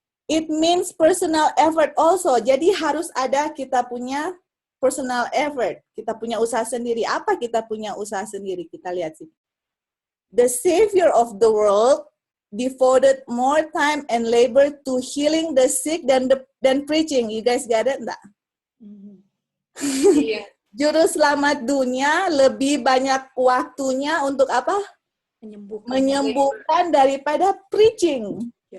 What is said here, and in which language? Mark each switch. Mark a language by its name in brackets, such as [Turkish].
[English] It means personal effort also. [Indonesian] Jadi harus ada kita punya personal effort. Kita punya usaha sendiri. Apa kita punya usaha sendiri? Kita lihat sih. [English] The Savior of the world devoted more time and labor to healing the sick than preaching. You guys got it? Enggak? [Indonesian] Iya. Juru selamat dunia lebih banyak waktunya untuk apa? Menyembuhkan daripada preaching.